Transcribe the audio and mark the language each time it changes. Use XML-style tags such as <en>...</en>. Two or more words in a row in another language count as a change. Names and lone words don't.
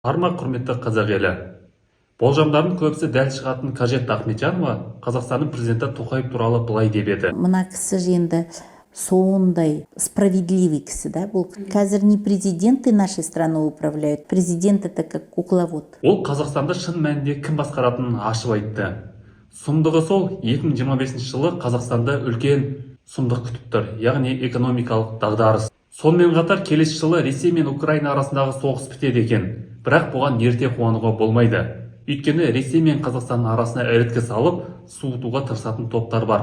<kk>Арма құрметті қазақ елі. Болжамдардың көбісі дәл шығатын Қажетті Ахметжанова Қазақстанның президенті Тоқаев туралы былай деп еді. Мына кісі енді сондай справедливый кісі, да, бұл.</kk> <ru>Қазір не президенты нашей страны управляют, президент это как кукловод.</ru> <kk>Ол Қазақстанды шын мәнінде кім басқаратынын ашып айтты. Сұмдығы сол, 2025 жылы Қазақстанды үлкен сұмдық күтіп тұр, яғни экономикалық дағдарыс. Сонымен қатар келесі жылы Ресей мен Украина арасындағы соғыс бітеді екен. Бірақ бұған ерте қуануға болмайды. Өйткені Ресей мен Қазақстанның арасына іріткі салып, суытуға тырысатын топтар бар.</kk>